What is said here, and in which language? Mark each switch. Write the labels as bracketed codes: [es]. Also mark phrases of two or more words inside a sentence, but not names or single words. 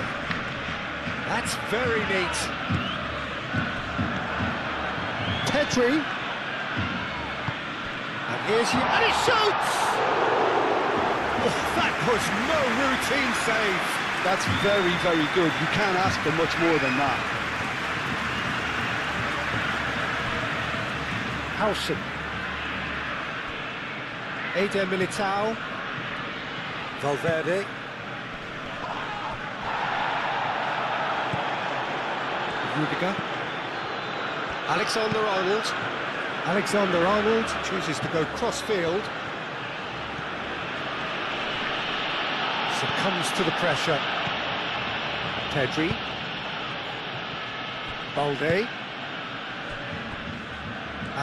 [en] That's very neat. Pedri. And here's you. And he shoots! Oh, that was no routine save. That's very, very good. You can't ask for much more than that. Howson. Eder Militao. Valverde. Rudiger. Alexander-Arnold. Alexander-Arnold chooses to go cross-field. Succumbs to the pressure. Pedri. Balde.